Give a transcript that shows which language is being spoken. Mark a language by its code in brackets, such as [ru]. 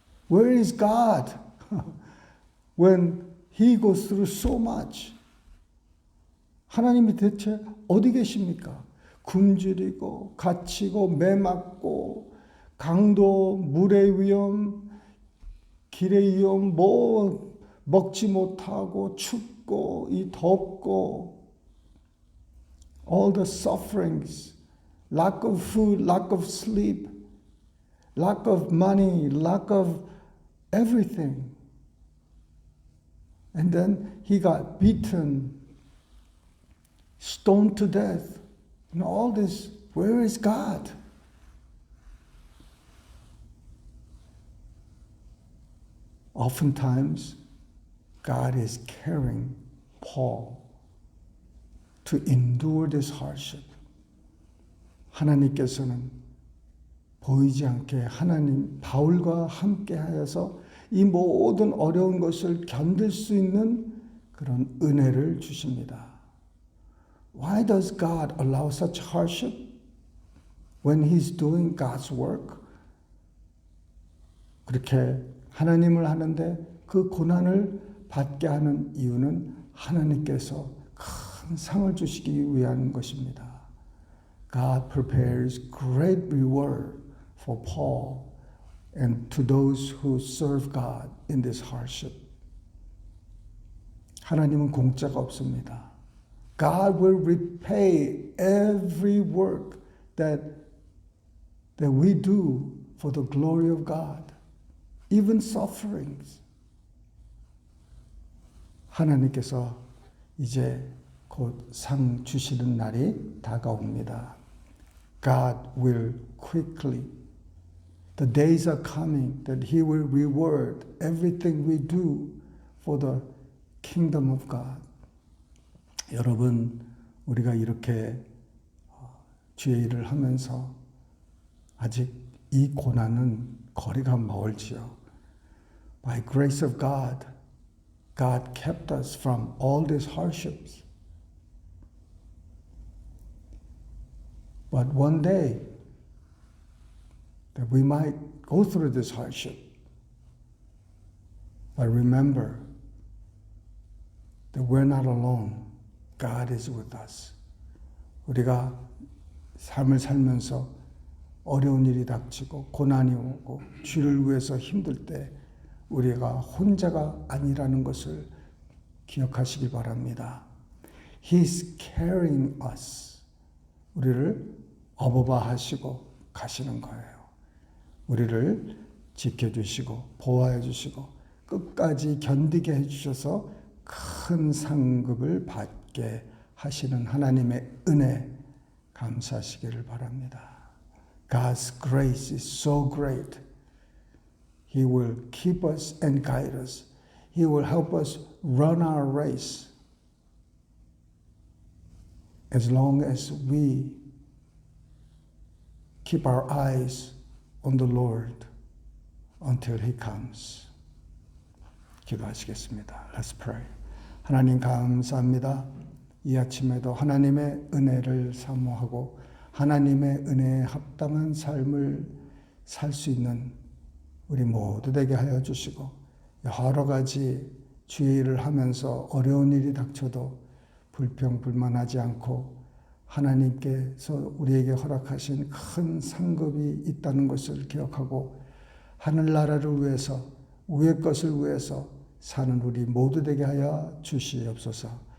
[en] Where is God when he goes through so much? [ko] 하나님이 대체 어디 계십니까? 굶주리고 갇히고 매맞고 강도, 물의 위험, 길의 위험, 뭐 먹지 못하고 춥고 이 덥고 [en] all the sufferings, lack of food, lack of sleep, lack of money, lack of everything. And then he got beaten, stoned to death. And all this, where is God? Oftentimes, God is carrying Paul to endure this hardship. [ko] 하나님께서는 보이지 않게 바울과 함께 하여서 이 모든 어려운 것을 견딜 수 있는 그런 은혜를 주십니다. [en] Why does God allow such hardship when He's doing God's work? [ko] 그렇게 하나님을 하는데 그 고난을 받게 하는 이유는 하나님께서 큰 상을 주시기 위한 것입니다. [en] God prepares great reward for Paul and to those who serve God in this hardship. [ko] 하나님은 공짜가 없습니다. [en] God will repay every work that we do for the glory of God, even sufferings. [ko] 하나님께서 이제 곧 상 주시는 날이 다가옵니다. [en] God will quickly. The days are coming that He will reward everything we do for the kingdom of God. [ko] 여러분, 우리가 이렇게 주의 일을 하면서 아직 이 고난은 거리가 멀지요. [en] By grace of God, God kept us from all these hardships. But one day, that we might go through this hardship. But remember that we're not alone. God is with us. [ko] 우리가 삶을 살면서 어려운 일이 닥치고 고난이 오고 주를 위해서 힘들 때 우리가 혼자가 아니라는 것을 기억하시기 바랍니다. [en] He's carrying us. [ko] 우리를 어버바하시고 가시는 거예요. 우리를 지켜주시고 보호해 주시고 끝까지 견디게 해주셔서 큰 상급을 받게 하시는 하나님의 은혜 감사하시기를 바랍니다. [en] God's grace is so great. He will keep us and guide us. He will help us run our race as long as we keep our eyes on the Lord until He comes. [ko] 기도하시겠습니다. [en] Let's pray. [ko] 하나님 감사합니다. 이 아침에도 하나님의 은혜를 사모하고 하나님의 은혜에 합당한 삶을 살 수 있는 우리 모두 되게 하여 주시고 여러 가지 주의 일을 하면서 어려운 일이 닥쳐도 불평불만하지 않고 하나님께서 우리에게 허락하신 큰 상급이 있다는 것을 기억하고 하늘나라를 위해서 위의 것을 위해서 사는 우리 모두 되게 하여 주시옵소서.